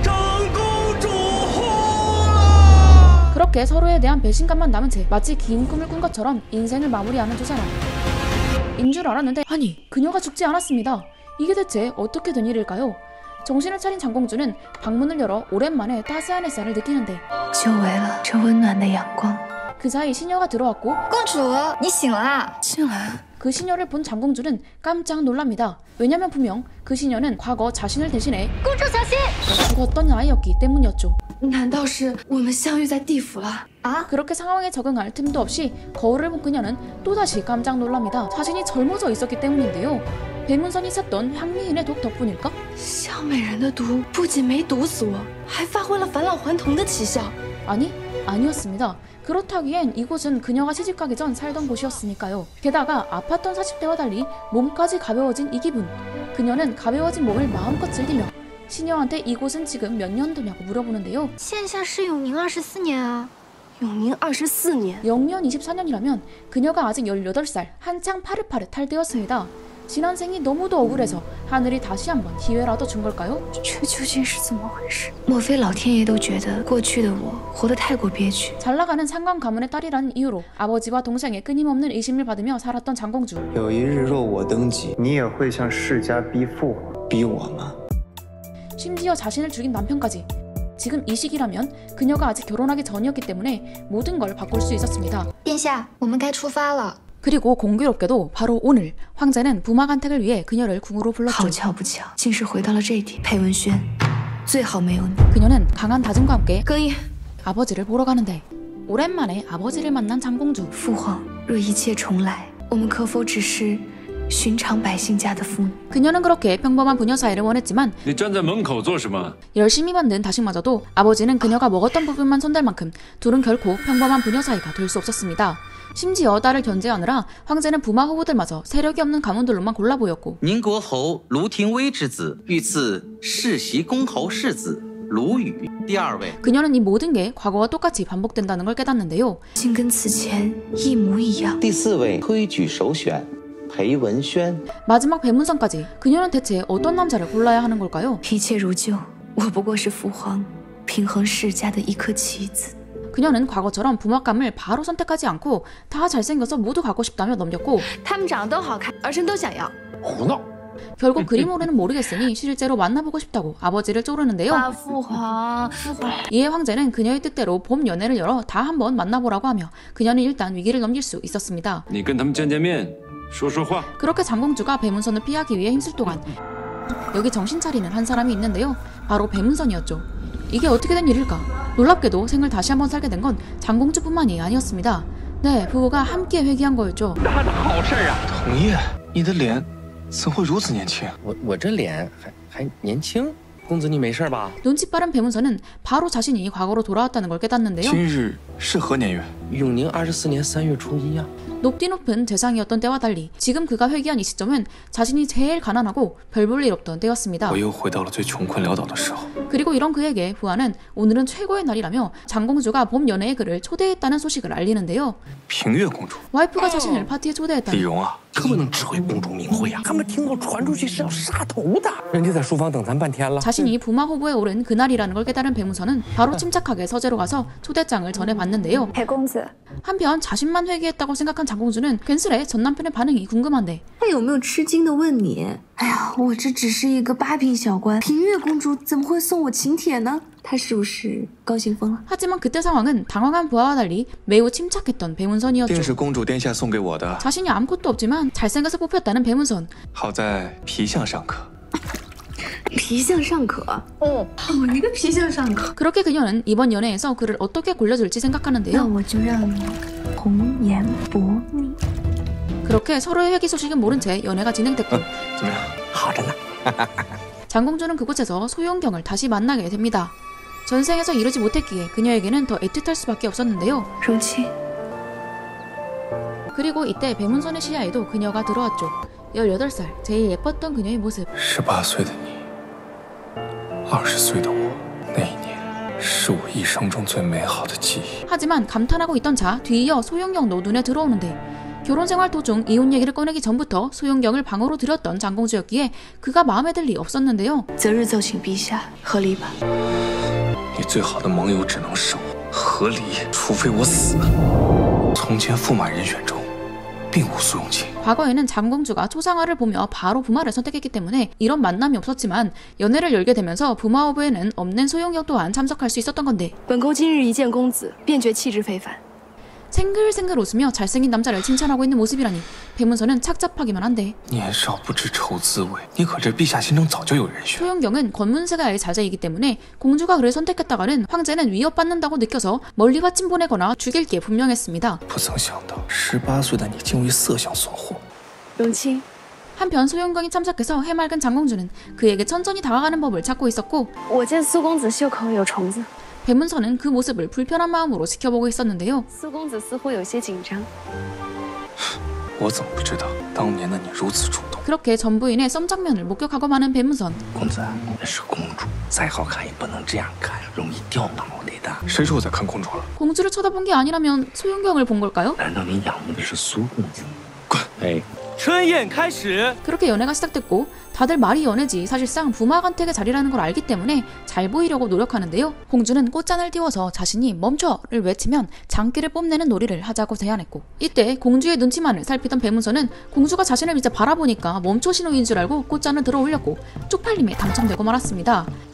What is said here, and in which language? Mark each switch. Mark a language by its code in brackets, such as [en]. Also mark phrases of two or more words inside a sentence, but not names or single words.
[ko] 그렇게 서로에 대한 배신감만 남은 채 마치 긴 꿈을 꾼 것처럼 인생을 마무리하는 두 사람. 인 줄 알았는데 아니 그녀가 죽지 않았습니다. 이게 대체 어떻게 된 일일까요? 정신을 차린 장공주는 방문을 열어 오랜만에 따스한 햇살을 느끼는데 그 사이 시녀가 들어왔고 [zh] 公主，你醒了啊？进来。 [ko] 그 시녀를 본 장공주는 깜짝 놀랍니다. 왜냐면 분명 그 시녀는 과거 자신을 대신해 [zh] 公主小心！ [ko] 죽었던 아이였기 때문이었죠. [zh] 难道是我们相遇在地府了？ [ko] 그렇게 상황에 적응할 틈도 없이 거울을 본 그녀는 또다시 깜짝 놀랍니다. 자신이 젊어져 있었기 때문인데요. 배문선이 샜던 향미인의 독 덕분일까? [zh] 香美人的毒不仅没毒死我，还发挥了返老还童的奇效。 [ko] 아니, 아니었습니다. 그렇다기엔 이곳은 그녀가 시집가기 전 살던 곳이었으니까요. 게다가 아팠던 40대와 달리 몸까지 가벼워진 이 기분. 그녀는 가벼워진 몸을 마음껏 즐기며 시녀한테 이곳은 지금 몇 년도냐고 물어보는데요. [zh] 现下是永宁24年啊。永宁24年， [ko] 영년 24년이라면 그녀가 아직 18살, 한창 파릇파릇할 때였습니다. 지난 생이 너무도 억울해서 하늘이 다시 한번 기회라도 준 걸까요? [zh] 这究竟是怎么回事？莫非老天爷都觉得过去的我活得太过憋屈？ [ko] 잘나가는 상관 가문의 딸이라는 이유로 아버지와 동생의 끊임없는 의심을 받으며 살았던 장공주. [zh] 有一日若我登基，你也会向世家逼父皇，逼我吗？ [ko] 심지어 자신을 죽인 남편까지. 지금 이 시기라면 그녀가 아직 결혼하기 전이었기 때문에 모든 걸 바꿀 수 있었습니다. [zh] 殿下，我们该出发了。 [ko] 그리고 공교롭게도 바로 오늘 황제는 부마간택을 위해 그녀를 궁으로 [zh] 好 [ko] 불렀죠. [zh] 巧不巧，竟是回到了这里。裴文轩，最好没有你。 [ko] 그녀는 강한 다짐과 함께 [zh] 更衣， [ko] 아버지를 보러 가는데 오랜만에 아버지를 만난 장공주. [zh] 父皇，若一切重来，我们可否只是寻常百姓家的妇女？ [ko] 그녀는 그렇게 평범한 부녀 사이를 원했지만 [zh] 你站在门口做什么？ [ko] 열심히 만든 다식마저도 아버지는 그녀가 먹었던 부분만 손댈 만큼 둘은 결코 평범한 부녀 사이가 될 수 없었습니다. 심지어 딸을 견제하느라 황제는 부마 후보들마저 세력이 없는 가문들로만 골라 보였고 [zh] 宁国侯卢廷威之子，御赐世袭公侯世子卢宇。第二位， [ko] 그녀는 이 모든 게 과거와 똑같이 반복된다는 걸 깨닫는데요. [zh] 竟跟此前一模一样。第四位推举首选裴文轩。 [ko] 마지막 배문선까지 그녀는 대체 어떤 남자를 골라야 하는 걸까요? [zh] 一切如旧，我不过是父皇平衡世家的一颗棋子。 [ko] 그녀는 과거처럼 부막감을 바로 선택하지 않고 다 잘생겨서 모두 갖고 싶다며 넘겼고 [zh] 他们长得都好看，儿臣都想要。胡闹！ [ko] 결국 그림으로는 모르겠으니 실제로 만나보고 싶다고 아버지를 쪼르는데요. [zh] 啊，父皇，父皇。 [ko] 이에 황제는 그녀의 뜻대로 봄 연애를 열어 다 한번 만나보라고 하며 그녀는 일단 위기를 넘길 수 있었습니다. [zh] 你跟他们见见面，说说话。 [ko] 그렇게 장공주가 배문선을 피하기 위해 힘쓸 동안 여기 정신 차리는 한 사람이 있는데요. 바로 배문선이었죠. 이게 어떻게 된 일일까? 놀랍게도 생을 다시 한번 살게 된 건 장공주뿐만이 아니었습니다. 네, 부부가 함께 회귀한 거였죠. [zh] 童夜，你的脸怎会如此年轻？我这脸还年轻，公子你没事吧？ [ko] 눈치 빠른 배문선은 바로 자신이 과거로 돌아왔다는 걸 깨닫는데요. [zh] 今日是何年月？永宁24年3月初1啊。 [ko] 높디 높은 재상이었던 때와 달리 지금 그가 회귀한 이 시점은 자신이 제일 가난하고 별 볼 일 없던 때였습니다. [zh] 我又回到了最穷困潦倒的时候。 [ko] 그리고 이런 그에게 부하는 오늘은 최고의 날이라며 장공주가 봄 연애의 그를 초대했다는 소식을 알리는데요. [zh] 平月公主， [ko] 와이프가 자신을 파티에 초대했다니 [zh] 李荣啊，可不能指挥公主名讳啊！他们听说传出去是要杀头的，人家在书房等咱半天了。 [ko] 자신이 부마 후보에 오른 그날이라는 걸 깨달은 배무선은 바로 침착하게 서재로 가서 초대장을 전해봤는데요. [zh] 裴公子， [ko] 한편 자신만 회귀했다고 생각한 장공주는 괜스레 전 남편의 반응이 궁금한데 [zh] 他有没有吃惊的问你？哎呀，我这只是一个八品小官，平月公主怎么会送我请帖呢？她是不是高兴疯了？ [ko] 하지만 그때 상황은 당황한 부하와 달리 매우 침착했던 [zh] 定 [ko] 배문선이었죠. [zh] 是公主殿下送给我的。 [ko] 자신이 아무것도 없지만 잘생겨서 뽑혔다는 배문선. [zh] 好在皮相尚可。皮相尚可。哦，一个皮相尚可。 [ko] 그렇게 그녀는 이번 연애에서 그를 어떻게 골려줄지 [zh] 那 [ko] 생각하는데요. [zh] 我就让你红颜薄命。 [ko] 그렇게 서로의 회귀 소식은 모른 채 연애가 진행됐고 [zh] 怎么样？好着呢。 [ko] 장공주는 그곳에서 소용경을 다시 만나게 됩니다. 전생에서 이루지 못했기에 그녀에게는 더 애틋할 수밖에 없었는데요. [zh] 如今 [ko] 그리고 이때 배문선의 시야에도 그녀가 들어왔죠. 18살, 제일 예뻤던 그녀의 모습. [zh] 18 岁的你，20岁的我，那一年是我一生中最美好的记忆。 [ko] 하지만 감탄하고 있던 자 뒤이어 소용경도 눈에 들어오는데 결혼생활 도중 이혼 얘기를 꺼내기 전부터 소용경을 방으로 들였던 장공주였기에 그가 마음에 들 리 없었는데요. [zh] 择日奏请陛下和离吧。你最好的盟友只能是我，和离，除非我死。从前驸马人选中，并无苏永清。 [ko] 과거에는 장공주가 초상화를 보며 바로 부마를 선택했기 때문에 이런 만남이 없었지만 연애를 열게 되면서 부마 후보에는 없는 소용경 또한 참석할 수 있었던 건데 [zh] 本宫今日一见公子，便觉气质非凡。 [ko] 생글생글 웃으며 잘생긴 남자를 칭찬하고 있는 모습이라니 배문선은 착잡하기만 한데 [zh] 年少不知愁滋味，你可知陛下心中早就有人选？ [ko] 소용경은 권문세가의 자제이기 때문에 공주가 그를 선택했다가는 황제는 위협받는다고 느껴서 멀리 화친 보내거나 죽일 게 분명했습니다. [zh] 不曾想到，18岁的你竟为色相所惑。荣亲 [ko] 한편 소용경이 참석해서 해맑은 장공주는 그에게 천천히 다가가는 법을 찾고 있었고 [zh] 我见苏公子袖口有虫子， [ko] 배문선은 그 모습을 불편한 마음으로 지켜보고 있었는데요. [zh] 苏公子似乎有些紧张。我怎么不知道当年的你如此主动？ [ko] 그렇게 전부인의 썸 장면을 목격하고 마는 배문선. [zh] 公子，那是公主，再好看也不能这样看，容易掉脑袋的。谁说我在看公主了？ [ko] 공주를 쳐다본 게 아니라면 소용경을 본 걸까요? [zh] 难道你仰慕的是苏公子？滚！哎，春宴开始。 [ko] 그렇게 연애가 시작됐고 다들 말이 연애지 사실상 부마간택의 자리라는 걸 알기 때문에 잘 보이려고 노력하는데요. 공주는 꽃잔을 띄워서 자신이 멈춰를 외치면 장기를 뽐내는 놀이를 하자고 제안했고 이때 공주의 눈치만을 살피던 배문선은 공주가 자신을 이제 바라보니까 멈춰 신호인 줄 알고 꽃잔을 들어 올렸고 쪽팔림에 당첨되고 말았습니다.